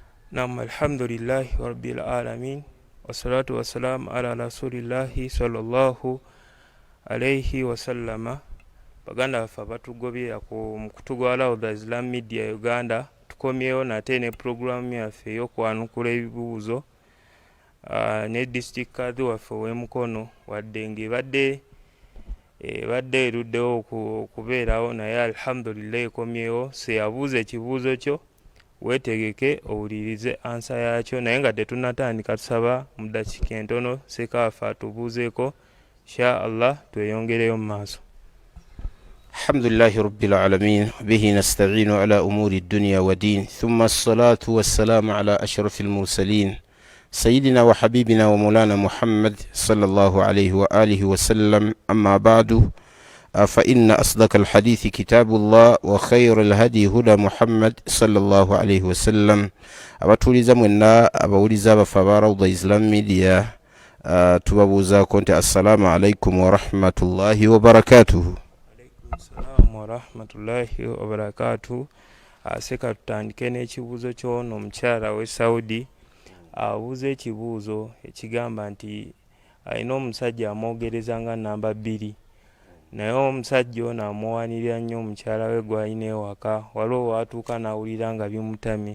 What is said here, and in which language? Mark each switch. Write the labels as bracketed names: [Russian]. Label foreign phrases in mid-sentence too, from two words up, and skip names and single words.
[Arabic] نعم، الحمد لله رب العالمين والصلاة والسلام على رسول الله صلى الله عليه وسلم. [Ganda] Baganda baffe abatugobera ku mukutu Rawda Islam Media Uganda, tukomyewo nate ne programu yaffe ey'okwanukula ebibuuzo ne district kadhi waffe ow'Emukono, wadde ng'ebadde eruddewo okubeerawo, naye alhamdulillah ekomyewo. Seyabuuza ekibuuzo kyo weetegeke owulirize ansa yaakyo, naye nga tetunnatandika tusaba mu dakiika entono Sekaafa atubuuzeeko, [Arabic] إن شاء الله [Ganda] tweyongereyo mu maaso. [Arabic] الحمد لله رب العالمين به نستعين على أمور دنيا ودين ثم الصلاة والسلام على أشرف المرسلين سيدنا وحبيبنا ومولانا محمد صلى الله عليه وآله وسلم. أما بعد, فإن أصدق الحديث كتاب الله وخير الهدي هدى محمد صلى الله عليه وسلم. [Ganda] abatuliza mwenna abawuliza abafa Rawda Islam Media, tubabuuza konti [Arabic] السلام عليكم ورحمة الله وبركاته. السلام ورحمة الله وبركاته. [Ganda] Seka tutandike n'ekibuuzo ky'ono omukyala w'e Saudi. Abuuza ekibuuzo ekigamba nti alina omusajja amwogereza nga namba 2, naye omusajja ono amuwanirira nnyo omukyala we gw'alina ewaka, waliwo watuuka n'awulira nga bimutamye.